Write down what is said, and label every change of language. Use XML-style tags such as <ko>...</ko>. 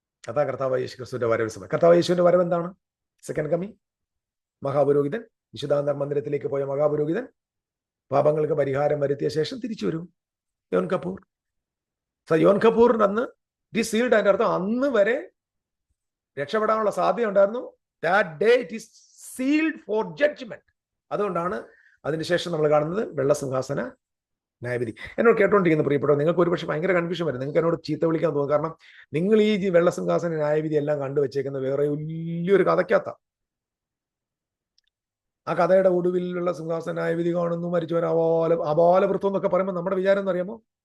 <ml>അതാ കർത്താവ് യേശു ക്രിസ്തുവിന്റെ വരവ് സമയം. കർത്താവ് യേശുവിന്റെ വരവ് എന്താണ്?</ml> <en>Second coming.</en> <ml>മഹാപുരോഹിതൻ, വിശുദ്ധാന്തർ മന്ദിരത്തിലേക്ക് പോയ മഹാപുരോഹിതൻ പാപങ്ങൾക്ക് പരിഹാരം വരുത്തിയ ശേഷം തിരിച്ചു വരും. യോം കിപ്പൂർ. യോം കിപ്പൂറിന്റെ അന്ന്</ml> <en>It is sealed.</en> <ml>അതിന്റെ അർത്ഥം അന്ന് വരെ രക്ഷപ്പെടാനുള്ള സാധ്യത ഉണ്ടായിരുന്നു.</ml> <en>That day it is sealed for judgment.</en> <ml>അതുകൊണ്ടാണ് അതിനുശേഷം നമ്മൾ കാണുന്നത് വെള്ളസിംഹാസന ന്യായവിധി. എന്നോട് കേട്ടോണ്ടിരിക്കുന്ന പ്രിയപ്പെട്ടവർ, നിങ്ങൾക്ക് ഒരുപക്ഷെ ഭയങ്കര കൺഫ്യൂഷൻ വരും. നിങ്ങൾക്ക് എന്നോട് ചീത്ത വിളിക്കാൻ തോന്നും. കാരണം നിങ്ങൾ ഈ വെള്ളസിംഹാസന ന്യായവിധി എല്ലാം കണ്ടുവച്ചേക്കുന്ന വേറെ വലിയൊരു കഥയ്ക്കകത്ത. ആ കഥയുടെ ഒടുവിലുള്ള സിംഹാസന ന്യായവിധി കാണുന്നു, മരിച്ചവൻ അപാലവൃത്തം എന്നൊക്കെ പറയുമ്പോൾ നമ്മുടെ വിചാരം എന്ന് അറിയാമോ?</ml>